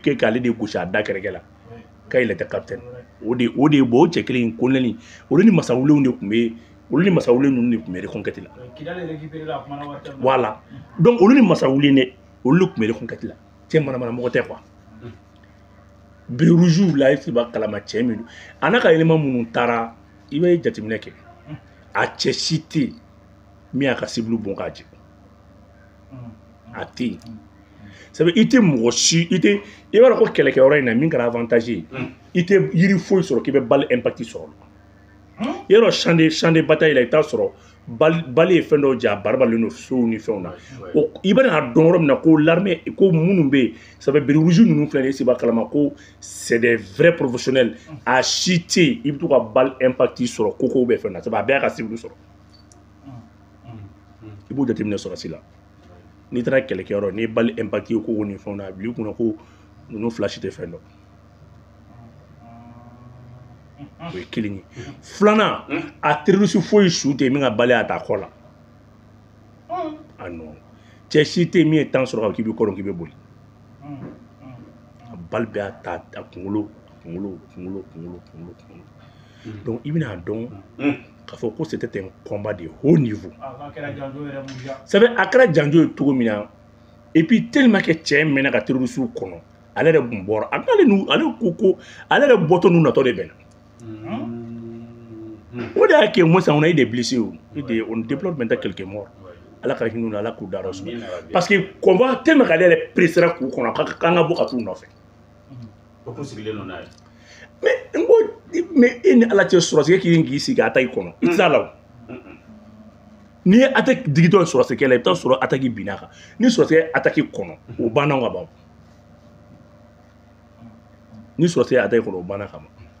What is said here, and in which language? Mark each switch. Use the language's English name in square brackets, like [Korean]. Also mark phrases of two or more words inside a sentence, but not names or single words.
[Bambara] kɛ k'ale de gosi a da kɛrɛkɛ la k'a yɛlɛ tɛ capitaine o de ye bɔ o cɛ kelen in kolonɛli olu ni masawulenw de tun bɛ olu ni masawulen ninnu de tun bɛ reconquête la [French] voilà donc [Bambara] olu ni masawulen de olu de tun bɛ reconquête la cɛ manamana mɔgɔ tɛ quoi biri rouge la i b'a kalama cɛ min don a n'a ka élément minnu taara i bɛ jateminɛ kɛ a cɛ si tɛ yen min y'a ka cible bɔn k'a jɛ a tɛ yen [French] ça veut dire [Bambara] i tɛ mɔgɔ si i b'a dɔn ko kɛlɛkɛyɔrɔ in na min kɛra avantage ye i tɛ yiri foyi sɔrɔ k'i bɛ [French] balle impact [Bambara] sɔrɔ yɔrɔ [French] champ de bataille [Bambara] la i t'a sɔrɔ balle ye fɛn dɔw ja a baribalen don sow ni fɛnw na i bɛ n'a dɔn yɔrɔ min na ko l'armée ko minnu bɛ yen [French] ça veut dire [Bambara] biri rouge ninnu filɛ nin ye i b'a kalama ko [French] c'est des vrais professionnels [Bambara] a si tɛ yen i bɛ to ka [French] balle impact [Bambara] sɔrɔ kokow bɛ fɛn na [French] ça veut dire [Bambara] a bɛɛ y'a ka cible sɔrɔ i b'o jateminɛ sɔrɔsi la n'i taara kɛlɛkɛyɔrɔ n'i ye [French] balle impact [Bambara] ye koko ni fɛnw na a bila i kunna ko ninnu fila si tɛ fɛn dɔn o ye kelen ye filanan a terroriste foyi su tɛ min ka balle a ta kɔ la a non cɛ si tɛ min ye temps sɔrɔ k'i bɛ kɔrɔ k'i bɛ boli a balle bɛ a ta a kunkolo donc i bɛna dɔn k'a fɔ ko [French] c'était un combat de haut niveau ça veut [Bambara] a kɛra janjo ye cogo min na [French] et puis tellement que [Bambara] cɛ mɛnna ka terroriste kɔnɔ ale yɛrɛ tun bɔra ale ko ale yɛrɛ bɔtɔ n'u natɔ de bɛnna o de y'a kɛ [French] moi ça on a eu des blessés on déplore maintenant quelques morts [Bambara] ala ka hinɛ ala k'u dayɔrɔ suma [French] parce que combat tellement [Bambara] qu'ale yɛrɛ pressera k'u kɔnɔ k'an ka bɔ ka t'u nɔfɛ mais e ni ala cɛ sɔrɔsikɛ k'i sigi attaque kɔnɔ i tɛ se a la o n'i ye attaque digitɔ sɔrɔsikɛ la i bɛ taa sɔrɔ attaque binna kan ni sɔrɔsikɛ attaque kɔnɔ o banna ka ban ni sɔrɔsikɛ attaque kɔnɔ o banna ka ban